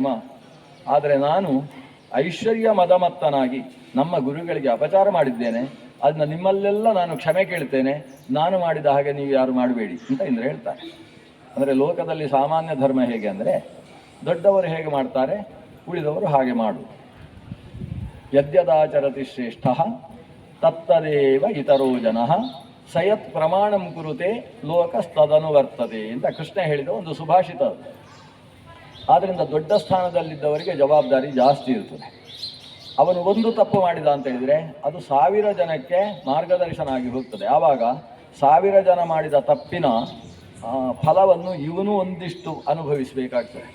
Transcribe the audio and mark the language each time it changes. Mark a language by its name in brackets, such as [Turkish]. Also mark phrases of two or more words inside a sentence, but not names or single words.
[Kannada] ಆದರೆ ನಾನು ಐಶ್ವರ್ಯ ಮದಮತ್ತನಾಗಿ ನಮ್ಮ ಗುರುಗಳಿಗೆ ಅಪಚಾರ ಮಾಡಿದ್ದೇನೆ, ಅದನ್ನ ನಿಮ್ಮಲ್ಲೆಲ್ಲ ನಾನು ಕ್ಷಮೆ ಕೇಳ್ತೇನೆ, ನಾನು ಮಾಡಿದ ಹಾಗೆ ನೀವು ಯಾರು ಮಾಡಬೇಡಿ ಅಂತ ಇಂದ್ರ ಹೇಳ್ತಾರೆ. ಅಂದರೆ ಲೋಕದಲ್ಲಿ ಸಾಮಾನ್ಯ ಧರ್ಮ ಹೇಗೆ ಅಂದರೆ, ದೊಡ್ಡವರು ಹೇಗೆ ಮಾಡ್ತಾರೆ ಉಳಿದವರು ಹಾಗೆ ಮಾಡು. [Sanskrit] ಯದ್ಯದಾಚರತಿ ಶ್ರೇಷ್ಠ ತತ್ತದೇವ ಇತರೋ ಜನಃ ಸಯತ್ ಪ್ರಮಾಣಂ ಕುರುತೆ ಲೋಕಸ್ತದನುವರ್ತತೆ [Kannada] ಅಂತ ಕೃಷ್ಣ ಹೇಳಿದ ಒಂದು ಸುಭಾಷಿತ. ಆದ್ದರಿಂದ ದೊಡ್ಡ ಸ್ಥಾನದಲ್ಲಿದ್ದವರಿಗೆ ಜವಾಬ್ದಾರಿ ಜಾಸ್ತಿ ಇರ್ತದೆ. ಅವನು ಒಂದು ತಪ್ಪು ಮಾಡಿದ ಅಂತ ಹೇಳಿದರೆ ಅದು 1000 ಜನಕ್ಕೆ ಮಾರ್ಗದರ್ಶನ ಆಗಿ ಹೋಗ್ತದೆ. ಆವಾಗ 1000 ಜನ ಮಾಡಿದ ತಪ್ಪಿನ ಫಲವನ್ನು ಇವನು ಒಂದಿಷ್ಟು ಅನುಭವಿಸಬೇಕಾಗ್ತದೆ.